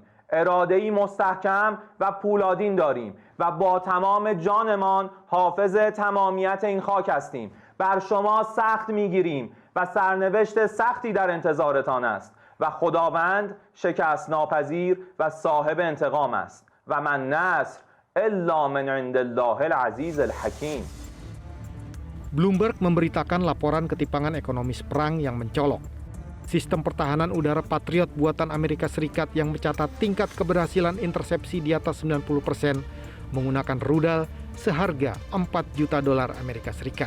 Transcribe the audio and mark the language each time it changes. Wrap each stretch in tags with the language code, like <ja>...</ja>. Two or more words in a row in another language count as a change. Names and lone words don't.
<fa>اراده‌ای مستحکم و پولادین داریم و با تمام جانمان حافظ تمامیت این خاک هستیم. بر شما سخت می‌گیریم و سرنوشت سختی در انتظارتان است و خداوند شکست ناپذیر و صاحب انتقام است</fa> <ar>و من نصر الا من عند الله العزیز الحکیم.</ar> <id>Bloomberg memberitakan laporan ketimpangan ekonomis perang yang mencolok. Sistem pertahanan udara Patriot buatan Amerika Serikat yang mencatat tingkat keberhasilan intersepsi di atas 90% menggunakan rudal seharga $4 juta Amerika Serikat.</id>